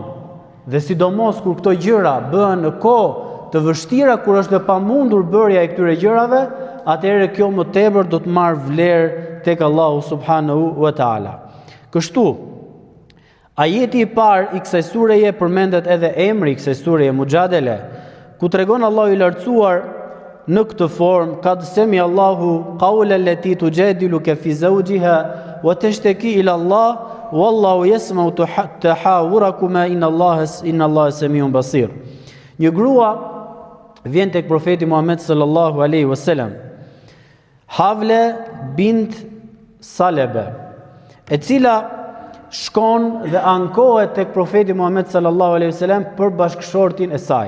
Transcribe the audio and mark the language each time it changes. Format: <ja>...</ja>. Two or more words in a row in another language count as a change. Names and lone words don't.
<sq>Dhe sidomos kur këto gjëra bëhen në kohë të vështira, kur është e pamundur bërja e këtyre gjërave, atëherë kjo më tepër do të marrë vlerë tek Allahu</sq> <ar>سبحانه وتعالى.</ar> <sq>Kështu, ajeti i parë i kësaj sureje përmendet edhe emri i kësaj sureje Mujadele, ku tregon Allahu i lartësuar në këtë formë:</sq> <ar>"قد سمع الله قول التي تجادلك في زوجها وتشتكي إلى الله والله يسمع تحاوركما إن الله سميع بصير."</ar> <sq>Një grua vjen tek profeti Muhammed</sq> <ar>صلى الله عليه وسلم,</ar> <sq>Havle bint Salebe, e cila shkon dhe ankohet tek profeti Muhammed</sq> <ar>صلى الله عليه وسلم</ar> <sq>për bashkëshortin e saj.</sq>